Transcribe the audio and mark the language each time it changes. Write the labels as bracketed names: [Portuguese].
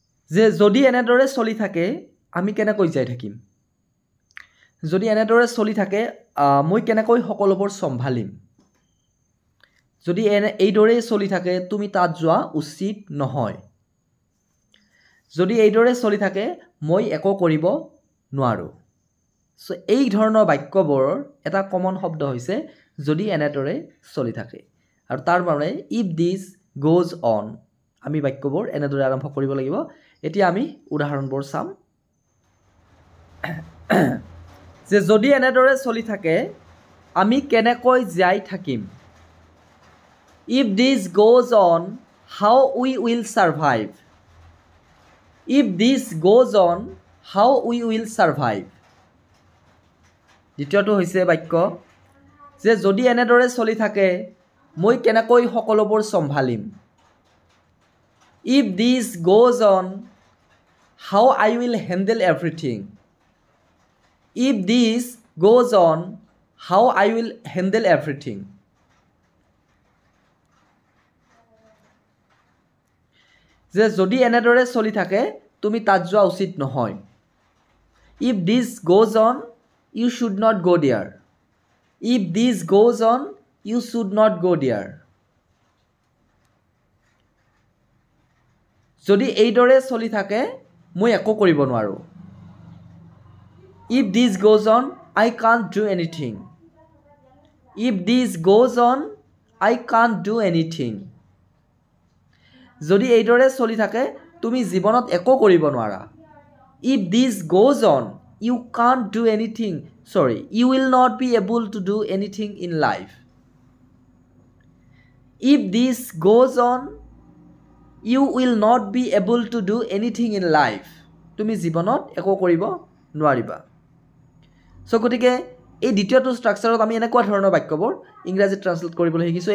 [Assamese] যে যদি এনেদৰে চলি থাকে আমি কেনেকৈ জীয়াই থাকিম, যদি এনেদৰে চলি থাকে মই কেনেকৈ সকলোবোৰ চম্ভালিম, যদি এইদৰেই চলি থাকে তুমি তাত যোৱা উচিত নহয়, যদি এইদৰে চলি থাকে মই একো কৰিব নোৱাৰোঁ। চ' এই ধৰণৰ বাক্যবোৰৰ এটা কমন শব্দ হৈছে যদি এনেদৰে চলি থাকে। আৰু তাৰ মানে [English] if this goes on, [Assamese] আমি বাক্যবোৰ এনেদৰে আৰম্ভ কৰিব লাগিব। এতিয়া আমি উদাহৰণবোৰ চাম। যে যদি এনেদৰে চলি থাকে আমি কেনেকৈ জীয়াই থাকিম। [English] If this goes on, how we will survive? If this goes on, how we will survive? [Assamese] দ্বিতীয়টো হৈছে বাক্য যে যদি এনেদৰে চলি থাকে মই কেনেকৈ সকলোবোৰ চম্ভালিম। [English] If this goes on, how I will handle everything? If this goes on, how I will handle everything? [Assamese] যে যদি এনেদৰে চলি থাকে তুমি তাত যোৱা উচিত নহয়। [English] If this goes on you should not go there, if this goes on you should not go there. [Assamese] যদি এইদৰে চলি থাকে মই একো কৰিব নোৱাৰোঁ। [English] If this goes on I can't do anything, if this goes on I can't do anything. [Assamese] যদি এইদৰে চলি থাকে তুমি জীৱনত একো কৰিব নোৱাৰা। [English] If this goes on you can't do anything, you will not be able to do anything in life. If this goes on you will not be able to do anything in life, [Assamese] তুমি জীৱনত একো কৰিব নোৱাৰিবা। চ' গতিকে এই দ্বিতীয়টো ষ্ট্ৰাকচাৰত আমি এনেকুৱা ধৰণৰ বাক্যবোৰ ইংৰাজীত ট্ৰান্সলেট কৰিবলৈ শিকিছোঁ।